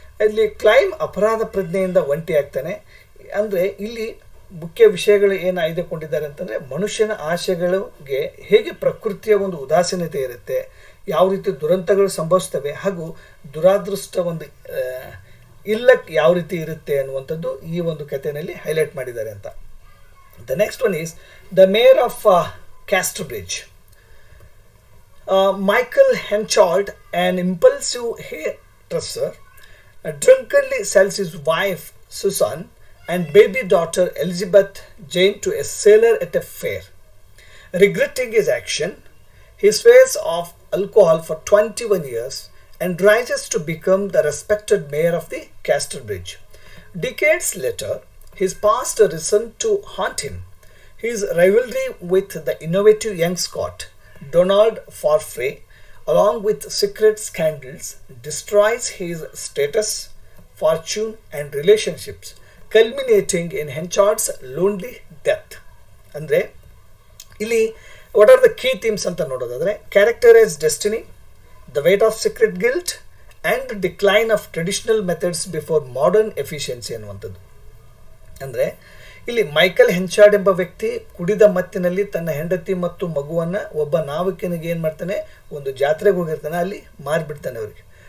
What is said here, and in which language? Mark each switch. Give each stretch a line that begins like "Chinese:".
Kannada: ಅಲ್ಲಿ ಕ್ಲೈಮ್ ಅಪರಾಧ ಪ್ರಜ್ಞೆಯಿಂದ ಒಂಟಿ ಆಗ್ತಾನೆ. ಅಂದರೆ ಇಲ್ಲಿ ಮುಖ್ಯ ವಿಷಯಗಳು ಏನು ಆಯ್ದುಕೊಂಡಿದ್ದಾರೆ ಅಂತಂದರೆ ಮನುಷ್ಯನ ಆಸೆಗಳಿಗೆ ಹೇಗೆ ಪ್ರಕೃತಿಯ ಒಂದು ಉದಾಸೀನತೆ ಇರುತ್ತೆ, ಯಾವ ರೀತಿ ದುರಂತಗಳು ಸಂಭವಿಸ್ತವೆ ಹಾಗೂ ದುರಾದೃಷ್ಟ ಒಂದು ಇಲ್ಲಕ್ಕೆ ಯಾವ ರೀತಿ ಇರುತ್ತೆ ಅನ್ನುವಂಥದ್ದು ಈ ಒಂದು ಕಥೆಯಲ್ಲಿ ಹೈಲೈಟ್ ಮಾಡಿದ್ದಾರೆ ಅಂತ.
English: The next one is the mayor of Casterbridge. Michael Henchard, an impulsive hairdresser, drunkenly sells his wife Susan and baby daughter Elizabeth Jane to a sailor at a fair. Regretting his action, he swears off alcohol for 21 years and rises to become the respected mayor of the Casterbridge. Decades later, his past returned to haunt him. His rivalry with the innovative young Scot, Donald Farfrae, along with secret scandals, destroys his status, fortune, and relationships, culminating in Henchard's lonely death.
Kannada: ಅಂದರೆ ಇಲ್ಲಿ
English: what are the key themes
Kannada: ಅಂತ ನೋಡೋದಾದರೆ
English: characterise destiny, the weight of secret guilt and decline of traditional methods before modern efficiency
Kannada: ಅನ್ನುವಂಥದ್ದು. ಅಂದರೆ ಇಲ್ಲಿ Michael ಹೆನ್ಚಾರ್ಡ್ ಎಂಬ ವ್ಯಕ್ತಿ ಕುಡಿದ ಮತ್ತಿನಲ್ಲಿ ತನ್ನ ಹೆಂಡತಿ ಮತ್ತು ಮಗುವನ್ನು ಒಬ್ಬ ನಾವಿಕನಿಗೆ ಏನು ಮಾಡ್ತಾನೆ, ಒಂದು ಜಾತ್ರೆಗೆ ಹೋಗಿರ್ತಾನೆ, ಅಲ್ಲಿ ಮಾರಿಬಿಡ್ತಾನೆ ಅವರಿಗೆ.